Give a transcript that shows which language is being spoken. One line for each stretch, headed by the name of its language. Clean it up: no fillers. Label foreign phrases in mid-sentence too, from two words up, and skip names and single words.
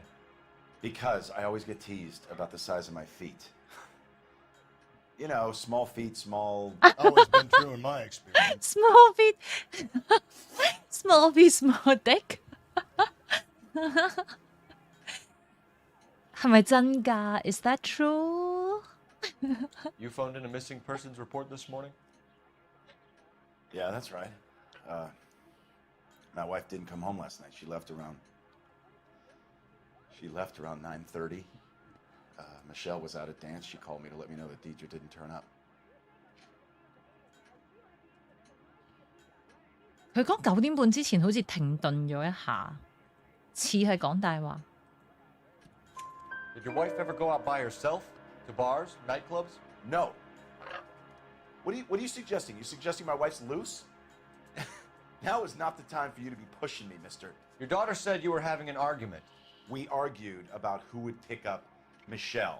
English: Because I always get teased about the size of my feet. You know, small feet, small... Always been true in my experience. Small feet, small feet, small dick
Cantonese: 係咪真㗎
English: ？Is that true? You phoned in a missing persons report this morning? Yeah, that's right. My wife didn't come home last night. She left around 9:30. Michelle was out at dance. She called me to let me know that Deidre didn't turn up.
Cantonese: 佢講9點半之前好似停頓咗一下，似係講大話。
English: Did your wife ever go out by herself to bars, nightclubs? No. What are you suggesting? You suggesting my wife's loose? Now is not the time for you to be pushing me, mister. Your daughter said you were having an argument. We argued about who would pick up Michelle.